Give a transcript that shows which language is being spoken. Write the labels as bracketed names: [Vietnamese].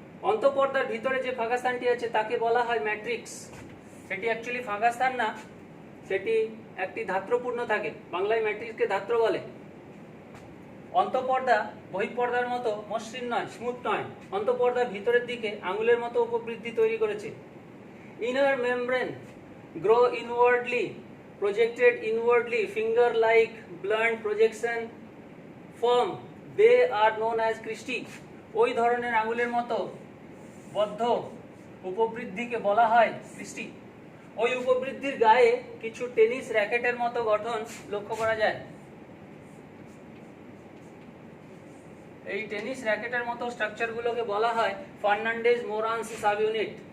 [Bangla] অন্তঃপর্দার ভিতরে যে ফাঁকা স্থানটি আছে তাকে বলা হয় ম্যাট্রিক্স। সেটি অ্যাকচুয়ালি ফাঁকা স্থান না, সেটি একটি ধাত্রপূর্ণ থাকে, বাংলায় ম্যাট্রিক্সকে ধাত্র বলে। অন্তঃপর্দা বহিঃপর্দার মতো মসৃণ নয়, স্মুথ নয়। অন্তঃপর্দার ভিতরের দিকে আঙুলের মতো উপবৃদ্ধি তৈরি করেছে। [English] Inner membrane grow inwardly, projected inwardly, finger like blunt projection form, they are known as cristae। [Bangla] ওই ধরনের আঙুলের মতো বদ্ধ উপবৃদ্ধিকে বলা হয় ক্রিস্টি। ওই উপবৃদ্ধির গায়ে কিছু টেনিস র্যাকেটের মতো গঠন লক্ষ্য করা যায়। এই টেনিস র্যাকেটের মতো স্ট্রাকচারগুলোকে বলা হয় ফার্নান্ডেজ-মোরানস সাবইউনিট।